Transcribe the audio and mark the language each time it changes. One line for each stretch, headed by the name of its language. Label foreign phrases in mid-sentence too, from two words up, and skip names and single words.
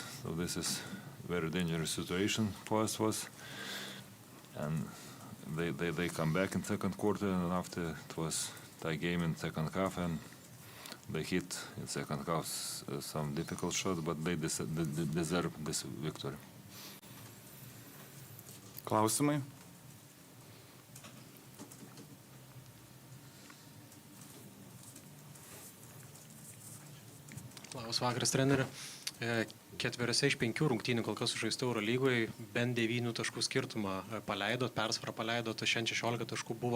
English: So this is very dangerous situation for us. And they come back in second quarter, and after it was tie game in second half, and they hit in second half some difficult shots, but they deserve this victory.
Lithuanian: Klausimai? Labas vakaras, treneri. Ketveriose iš 5 rungtynių kol kas sužaistų EuroLeagoje, bent 9 taškų skirtumą paleidot, persvarą paleidot, šiandien 16 taškų buvo.